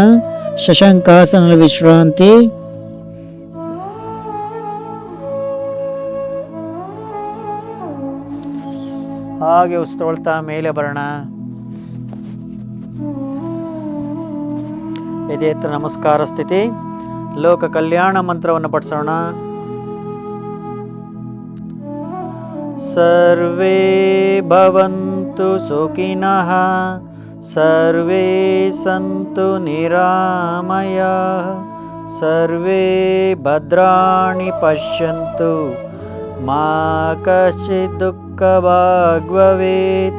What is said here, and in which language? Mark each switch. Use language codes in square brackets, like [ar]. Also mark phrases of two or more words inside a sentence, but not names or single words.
[kn] ಶಶಾಂಕಾಸನ ವಿಶ್ರಾಂತಿ. ಹಾಗೆ ಉಸಿರುಕೊಳ್ತಾ ಮೇಲೆ ಬರೋಣ. ಎದೆ ಎತ್ತರ ನಮಸ್ಕಾರ ಸ್ಥಿತಿ. ಲೋಕ ಕಲ್ಯಾಣ ಮಂತ್ರವನ್ನು ಪಠಿಸೋಣ. [sa] ಸರ್ವೇ ಭವಂತು ಸುಖಿನಃ, ಸರ್ವೇ ಸಂತು ನಿರಾಮಯಾಃ, ಸರ್ವೇ ಭದ್ರಾಣಿ ಪಶ್ಯಂತು, ಮಾ ಕಶ್ಚಿತ್ ದುಃಖಭಾಗ್ ಭವೇತ್.